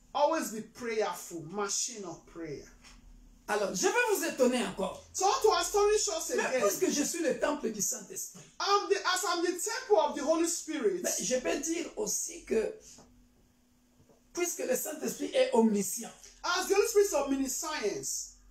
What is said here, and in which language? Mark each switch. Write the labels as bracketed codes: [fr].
[en] Always be prayerful. Machine of prayer. [fr] Alors, je vais vous étonner encore. [en] So to astonish us [fr] Mais [en] again, [fr] puisque je suis le temple du Saint-Esprit, [en] as I'm the temple of the Holy Spirit, [fr] mais je peux dire aussi que, puisque le Saint-Esprit est omniscient, [en] as the Holy Spirit is omniscience,